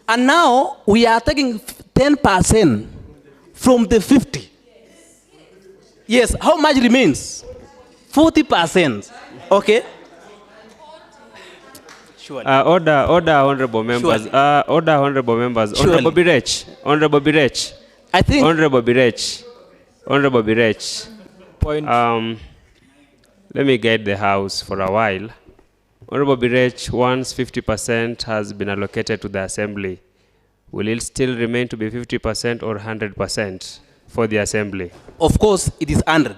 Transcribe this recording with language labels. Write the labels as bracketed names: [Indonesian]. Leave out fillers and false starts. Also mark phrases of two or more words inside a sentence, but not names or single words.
[English] And now we are taking 10% from the 50. Yes, how much remains? 40%. Okay. Sure. Order, honorable members. Surely. Order, honorable members. Surely. Honorable Birech. Honorable Birech. I think Honorable Birech. Honorable Birech. Point. Let me guide the House for a while. Honorable Birech, once 50% has been allocated to the Assembly, will it still remain to be 50% or 100% for the Assembly? of course it is 100.